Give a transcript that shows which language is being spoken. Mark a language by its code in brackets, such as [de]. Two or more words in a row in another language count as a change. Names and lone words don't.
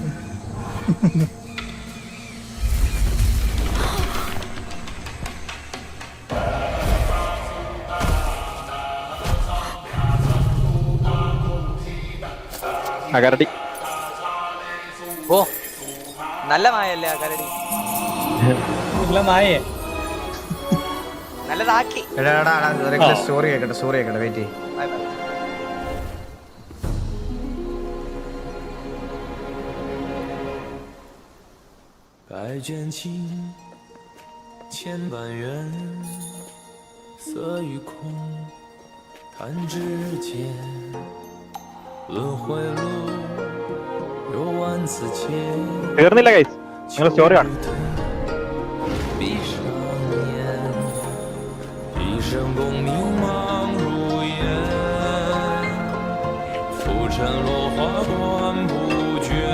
[ml] കരടി ഓ നല്ല മായല്ലേ ആ കരടി, നായേ നല്ലതാക്കി. സ്റ്റോറി കേക്കട്ടെ വെയിറ്റ്. [en] Bye bye. [zh] 百卷情，千万缘，色与空，弹指间，轮回路，有万次劫。 [ml] തീർന്നില്ല ഗൈസ്, നിങ്ങൾ സ്റ്റോറി കാണും. [zh] 闭上眼，一生功名忙如烟，浮沉落花断不绝。